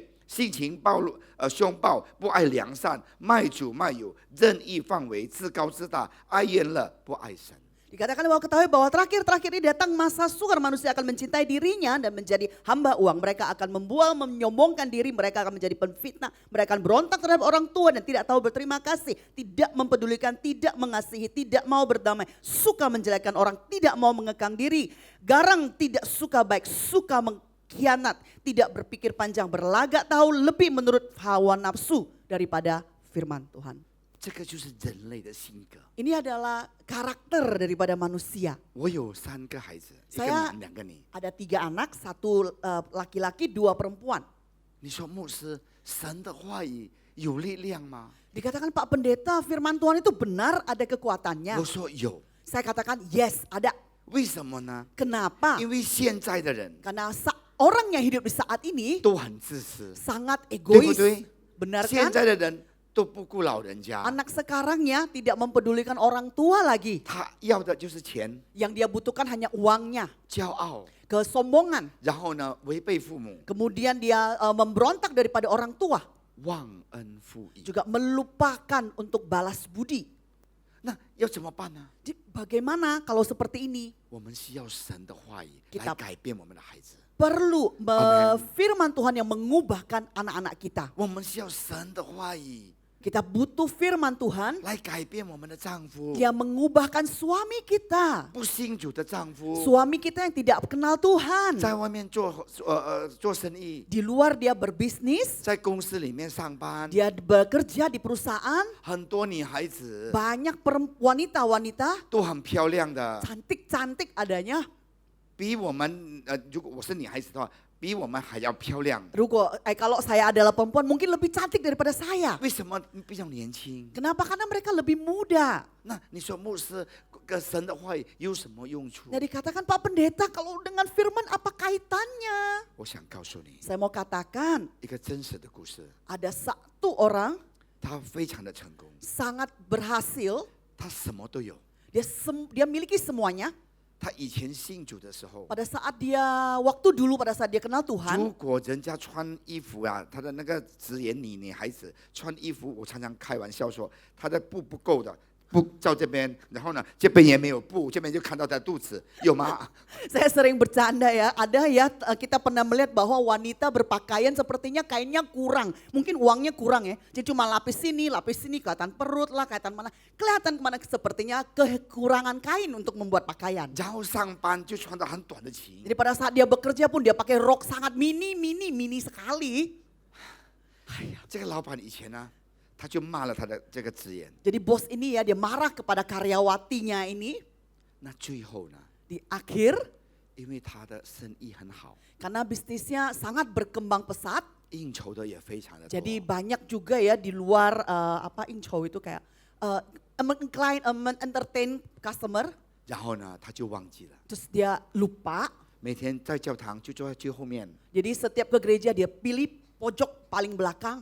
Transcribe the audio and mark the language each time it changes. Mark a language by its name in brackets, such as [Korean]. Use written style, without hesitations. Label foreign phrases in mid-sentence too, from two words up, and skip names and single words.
[Chinese] 性情凶暴，不爱良善，卖主卖友，任意放为，自高自大，爱厌乐，不爱神。 [Indonesian] Dikatakan bahwa ketahui bahwa terakhir-terakhir ini datang masa sukar, manusia akan mencintai dirinya dan menjadi hamba uang. Mereka akan membual, menyombongkan diri, mereka akan menjadi penfitnah, mereka akan berontak terhadap orang tua dan tidak tahu berterima kasih, tidak mempedulikan, tidak mengasihi, tidak mau berdamai, suka menjelekkan orang, tidak mau mengekang diri, garang, tidak suka baik, suka mengkhianat, tidak berpikir panjang, berlagak tahu, lebih menurut hawa nafsu daripada firman Tuhan. [Chinese] 这个就是人类的性格。 [Indonesian] Ini adalah karakter daripada manusia. [Chinese] 我有3个孩子，一个 [Indonesian] Saya [Chinese] 男，2个女。 [Indonesian] ada 3 anak, 1 laki-laki, 2 perempuan. [Chinese] 你说牧师，神的话语有力量吗？ [Indonesian] Dikatakan Pak Pendeta firman Tuhan itu benar ada kekuatannya. [Chinese] 我说有， [Indonesian] Saya katakan yes ada. [Chinese] 为什么呢？ [Indonesian] Kenapa? [Chinese] 因为现在的人 [Indonesian] Karena orang yang hidup di saat ini [Chinese] 都很自私， [Indonesian] sangat [Chinese] 对不 [Indonesian] egois. [Chinese] 对？ [Indonesian] Benar [Chinese] 现 [Indonesian] kan? [Chinese] 在的人都不顾老人家， [Indonesian] Anak sekarangnya tidak mempedulikan orang tua lagi. [Chinese] 他要的就是钱、 [Indonesian] Yang dia butuhkan hanya uangnya, [Chinese] 骄傲， [Indonesian] kesombongan. [Chinese] 然后呢违背父母， [Indonesian] Kemudian dia memberontak daripada orang tua. [Chinese] 忘恩负义。 [Indonesian] Juga melupakan untuk balas budi. [Chinese] 那要怎么办呢？ [Indonesian] Jadi bagaimana kalau seperti ini? [Chinese] 我们需要神的话语 [Indonesian] Kita [Chinese] 来改变我们的孩子， [Indonesian] Perlu Amen. firman Tuhan yang mengubahkan anak-anak kita. [Chinese] 我们需要神的话语 [Indonesian] Kita butuh firman Tuhan [Chinese] 来改变我们的丈夫， [Indonesian] yang mengubahkan suami kita. [Chinese] 不信主的丈夫， [Indonesian] Suami kita yang tidak kenal Tuhan. [Chinese] 在外面做生意， [Indonesian] Di luar dia berbisnis, [Chinese] 在公司里面上班， [Indonesian] dia bekerja di perusahaan. [Chinese] 很多女孩子 [Indonesian] Banyak wanita-wanita [Chinese] 都很漂亮的， [Indonesian] cantik-cantik adanya. [Chinese] 比我们如果我是女孩子的话，比我们还要漂亮。 [Indonesian] Kalau saya adalah perempuan mungkin lebih cantik daripada saya. [Chinese] 为什么比较年轻？ [Indonesian] Kenapa? Karena mereka lebih muda. [Chinese] 那你说牧师跟神的话语有什么用处？ [Indonesian] Nah dikatakan Pak Pendeta kalau dengan firman apa kaitannya? [Chinese] 我想告诉你 [Indonesian] Saya mau katakan [Chinese] 一个真实的故事， [Indonesian] ada satu orang [Chinese] 他非常的成功， [Indonesian] sangat berhasil. [Chinese] 他什么都有。 [Indonesian] Dia miliki semuanya. [Chinese] 他以前信主的时候， [Indonesian] Pada saat dia kenal [Chinese] 如 [Indonesian] Tuhan, [Chinese] 果人家穿衣服啊，他的那个职业女孩子穿衣服，我常常开玩笑说，她的布不够的，布到这边，然后呢这边也没有布，这边就看到她的肚子，有吗？ [Indonesian] saya sering bercanda ya, ada ya kita pernah melihat bahwa wanita berpakaian sepertinya kainnya kurang, mungkin uangnya kurang ya, jadi cuma lapis sini, kelihatan perut lah, kelihatan kemana sepertinya kekurangan kain untuk membuat pakaian. [Chinese] 然后上班就穿得很短的裙， [Indonesian] Jadi pada saat dia bekerja pun dia pakai rok sangat mini sekali. [Chinese] 这个老板以前呢，他就骂了他的这个职员， [Indonesian] Jadi bos ini ya dia marah kepada karyawatinya ini [Chinese] 那最后呢， [Indonesian] di akhir [Chinese] 因为他的生意很好， [Indonesian] karena bisnisnya sangat berkembang pesat. [Chinese] 应酬的也非常的多， [Indonesian] Jadi banyak juga ya di luar inco itu kayak [English] entertain customer. [Chinese] 然后呢他就忘记了， [Indonesian] Terus dia lupa. [Chinese] 每天在教堂就坐在最后面 [Indonesian] Jadi setiap ke gereja dia pilih pojok paling belakang.